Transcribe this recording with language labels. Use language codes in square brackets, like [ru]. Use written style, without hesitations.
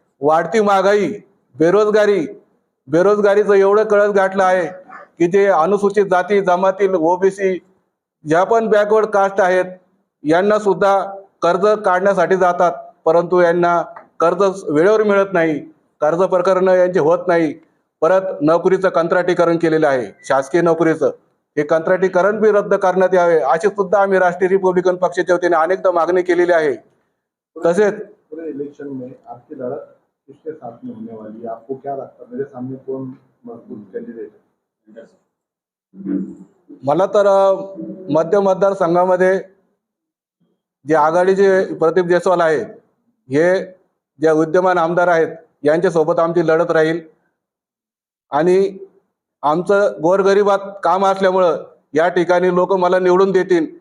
[mr] वाढती महागाई, बेरोजगारीचं एवढं कळस गाठलं आहे की जे अनुसूचित जाती जमातील, ओबीसी, ज्या पण बॅकवर्ड कास्ट आहेत यांना सुद्धा कर्ज काढण्यासाठी जातात, परंतु यांना कर्ज वेळेवर मिळत नाही, कर्ज प्रकरण यांचे होत नाही. परत नोकरीचं कंत्राटीकरण केलेलं आहे, शासकीय नोकरीचं, हे कंत्राटीकरण बी रद्द करण्यात यावे अशी सुद्धा आम्ही राष्ट्रीय रिपब्लिकन पक्षाच्या वतीने अनेकदा मागणी केलेली आहे. तसेच [hi] पूरे इलेक्शन में आपकी लड़त किसके साथ में होने वाली है? आपको क्या लगता है मेरे सामने कौन मजबूत कैंडिडेट है? [mr] मला तर मध्य मतदारसंघामध्ये जे आघाडीचे प्रदीप जयस्वाल आहेत, हे जे विद्यमान आमदार आहेत यांच्यासोबत आमची लढत राहील. आणि आमचं गोरगरिबात काम असल्यामुळं या ठिकाणी लोक मला निवडून देतील.